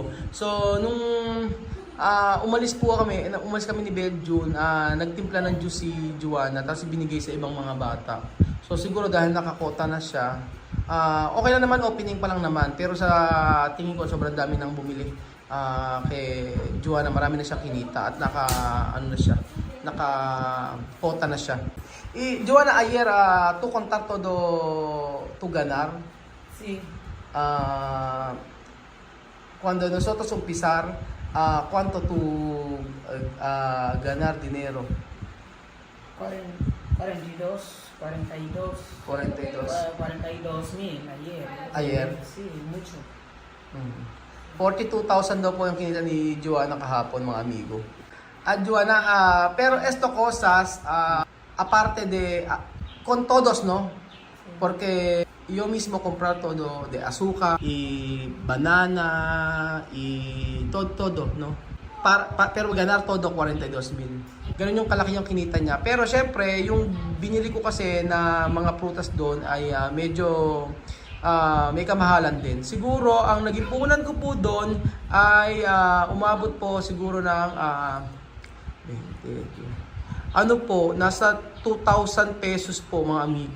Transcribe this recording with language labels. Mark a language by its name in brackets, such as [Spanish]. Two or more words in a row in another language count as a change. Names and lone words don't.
[Filipino] So, nung umalis kami ni Beljun, nagtimpla ng juice si Joanna, tapos binigay sa ibang mga bata. So siguro dahil nakakota na siya, okay lang naman, opening pa lang naman, pero sa tingin ko sobrang dami nang bumili kay Joanna, marami na siyang kinita at nakakota na siya. Joanna, [Spanish] ayer tu contacto tu ganar. Sí. Cuando nosotros umpizar, ¿cuánto tú ganar dinero? 42 mil Ayer? Sí, mucho. [Filipino] 42,000 daw po yung kinita ni Joanna kahapon mga amigo. At Joanna, [Spanish] pero esto cosas, aparte de, con todos, ¿no? Porque yo mismo comprar todo de azúcar y banana y todo, ¿no? Pero ganar todo 42,000. [Filipino] Ganun yung kalaki yung kinita niya. Pero syempre, yung binili ko kasi na mga prutas doon ay medyo may kamahalan din. Siguro, ang naging puhunan ko po doon ay umabot po siguro ng nasa 2,000 pesos po mga amigo.